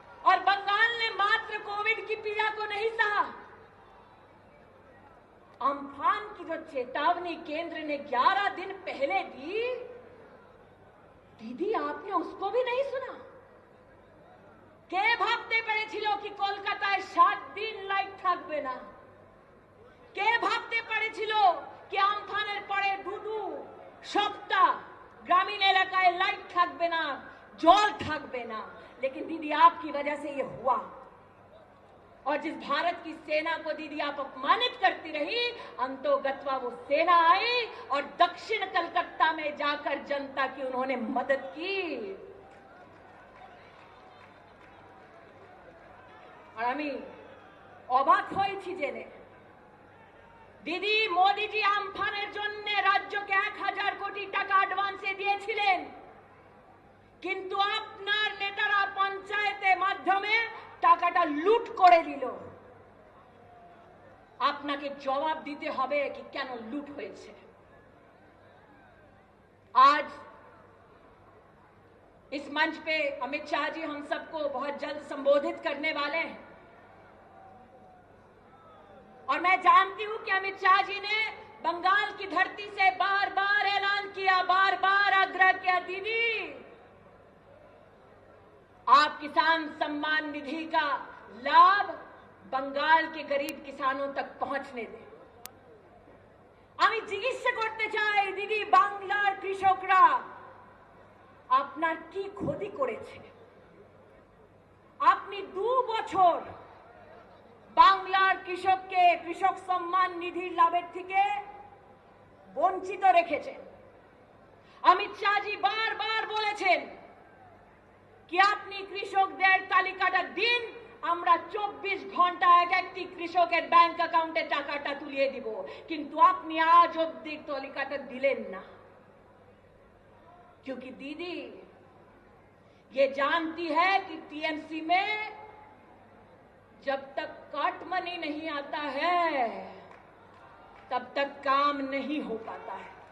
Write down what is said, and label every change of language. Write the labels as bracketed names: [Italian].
[Hindi] और बंगाल ने मात्र कोविड की पीड़ा को नहीं सहा, अम्फान की जो चेतावनी केंद्र ने 11 दिन पहले दी, दीदी आपने उसको भी नहीं सुना। [Bangla] কে ভাবতে পেরেছিল কি কলকাতায় 7 দিন লাইট থাকবে না? কে ভাবতে পেরেছিল কি আমফানের পরে 2 সপ্তাহ গ্রামীণ এলাকায় লাইট থাকবে না, জল থাকবে না? [Hindi] लेकिन दीदी आपकी वजह से ये हुआ। और जिस भारत की सेना को दीदी आप अपमानित करती रही, अंतोगत्वा वो सेना आई और दक्षिण कलकत्ता में जाकर जनता की उन्होंने मदद की। [Bangla] और আমি অবাক হয়েছি জেনে দিদি মোদিজি আমফানের জন্য রাজ্যকে 1000 কোটি টাকা অ্যাডভান্সে দিয়েছিলেন, কিন্তু আপনার নেতারা পঞ্চায়েতের মাধ্যমে টাকাটা লুট করে দিল। আপনাকে জবাব দিতে হবে कि কেন লুট হয়েছে। [Hindi] आज इस मंच पे अमित शाह जी हम सबको बहुत जल्द संबोधित करने वाले हैं और मैं जानती हूं कि अमित शाह जी ने बंगाल की धरती से बार बार ऐलान किया, बार बार आग्रह किया, दीदी आप किसान सम्मान निधि का लाभ बंगाल के गरीब किसानों तक पहुंचने दें। [Bangla] আমি জিজ্ঞাসা করতে চাই দিদি, বাংলার কৃষকরা আপনার কি ক্ষতি করেছে? আপনি 2 বছর বাংলার কৃষককে কৃষক সম্মান নিধির লাভের থেকে বঞ্চিত রেখেছেন। অমিত শাহজি বারবার বলেছেন कि আপনি কৃষকদের তালিকাটা দিন, আমরা 24 ঘন্টা একটি কৃষকের ব্যাংক অ্যাকাউন্টে টাকাটা তুলিয়ে দিব, কিন্তু আপনি আজ অবধি তালিকাটা দিলেন না। [Hindi] क्योंकि दीदी ये जानती है कि टीएमसी में जब तक कट मनी नहीं आता है तब तक काम नहीं हो पाता है।